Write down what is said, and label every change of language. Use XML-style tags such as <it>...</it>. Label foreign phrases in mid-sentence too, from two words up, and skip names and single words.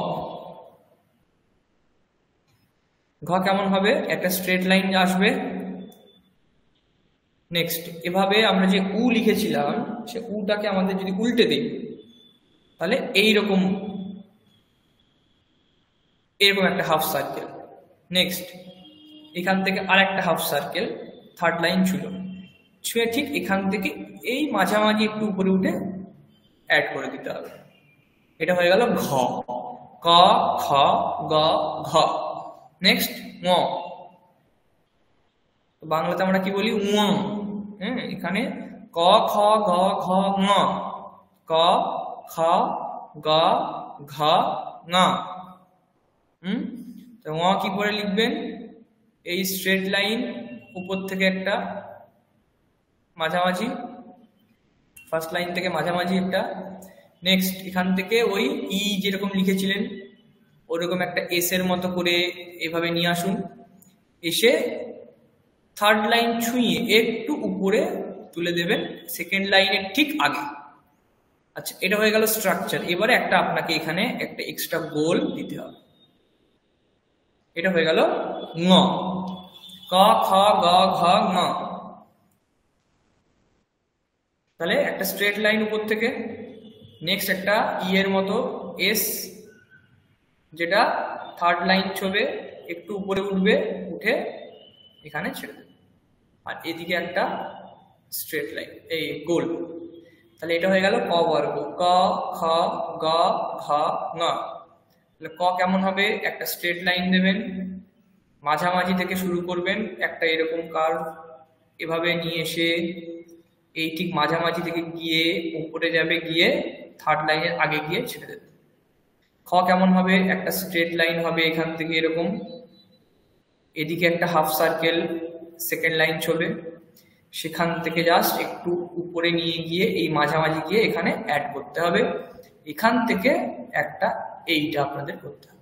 <bn>ঘ কেমন হবে, একটা</bn> <en>straight line</en> <bn>আসবে, নেক্সট এভাবে আমরা যে উ লিখেছিলাম সে উটাকে আমাদের যদি উল্টে দিই, তাহলে এইরকম এরকম একটা</bn> <en>half circle.</en> <bn>নেক্সট এখান থেকে আর একটা</bn> <en>half circle, third line</en> <bn>ছিল, ছুঁয়ে ঠিক এখান থেকে এই মাঝামাঝি একটু উপরে উঠে অ্যাড করে দিতে হবে। এটা হয়ে গেল ঘ। ক, খ, গ, ঘ। নেক্সট ঙ। বাংলাতে আমরা কি বলি, ঙ। হ্যাঁ, এখানে ক, খ, গ, ঘ, ঙ। ক, খ, গ, ঘ, ঙ। তো ঙ কি করে লিখবেন, এই</bn> <en>straight line</en> <bn>উপর থেকে একটা মাঝামাঝি,</bn> <en>first line</en> <bn>থেকে মাঝামাঝি একটা, নেক্সট এখান থেকে ওই ই যেরকম লিখেছিলেন ওরকম একটা এস এর মতো করে এভাবে নিয়ে আসুন, এসে</bn> <en>third line</en> <bn>ছুঁয়ে একটু উপরে তুলে দেবেন</bn> <en>second line's</en> <bn>ঠিক আগে। আচ্ছা, এটা হয়ে গেল স্ট্রাকচার। এবারে একটা আপনাকে এখানে একটা এক্সট্রা গোল দিতে হবে। এটা হয়ে গেল ঙ। ক, খ, গ, ঘ, ঙ। তাহলে একটা</bn> <en>straight line</en> <bn>উপর থেকে, নেক্সট একটা ই এর মতো এস, যেটা</bn> <en>third line</en> <bn>ছবে একটু উপরে উঠবে, উঠে এখানে ছেড়ে দেবে, আর এদিকে একটা</bn> <en>straight line,</en> <bn>এই গোল। তাহলে এটা হয়ে গেল ক বর্গ। ক, খ, গ, ঘ, ঙ। তাহলে ক কেমন হবে, একটা</bn> <en>straight line</en> <bn>দেবেন, মাঝামাঝি থেকে শুরু করবেন, একটা এরকম কার্ভ এভাবে নিয়ে এসে এই ঠিক মাঝামাঝি থেকে গিয়ে উপরে যাবে, গিয়ে</bn> <en>third line's</en> <bn>আগে গিয়ে ছেড়ে দেবে। খ কেমন হবে, একটা</bn> <en>straight line</en> <bn>হবে এখান থেকে এরকম, এদিকে একটা</bn> <en>half circle second line</en> <bn>ছবে, সেখান থেকে জাস্ট একটু উপরে নিয়ে গিয়ে এই মাঝামাঝি গিয়ে এখানে অ্যাড করতে হবে, এখান থেকে একটা এইটা আপনাদের করতে হবে।</bn>